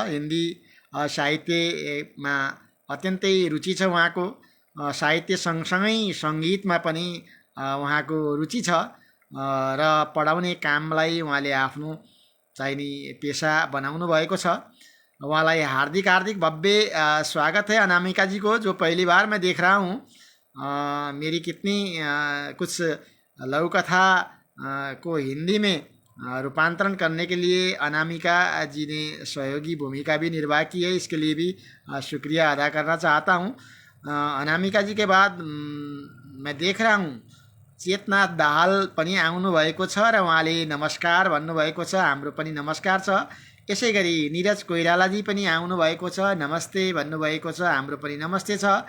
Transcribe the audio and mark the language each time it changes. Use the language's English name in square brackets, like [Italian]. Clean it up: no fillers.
[Nepali] हिन्दी साहित्यमा अत्यन्तै रुचि छ उहाँको। साहित्य सँगसँगै सङ्गीतमा पनि उहाँको रुचि छ र पढाउने कामलाई उहाँले आफ्नो चाहिँ नि पेसा बनाउनु भएको छ। उहाँलाई हार्दिक हार्दिक भव्य स्वागत [Hindi] है अनामिका जी को, जो पहली बार मैं देख रहा हूँ। मेरी कितनी कुछ लघु कथा को हिंदी में रूपांतरण करने के लिए अनामिका जी ने सहयोगी भूमिका भी निर्वाह की है। इसके लिए भी शुक्रिया अदा करना चाहता हूँ। अनामिका जी के बाद मैं देख रहा हूँ [Nepali] चेतनाथ दाहाल पनि आउनुभएको छ र उहाँले नमस्कार भन्नुभएको छ, हाम्रो पनि नमस्कार छ। यसै गरी निरज कोइरालाजी पनि आउनुभएको छ, नमस्ते भन्नुभएको छ, हाम्रो पनि नमस्ते छ।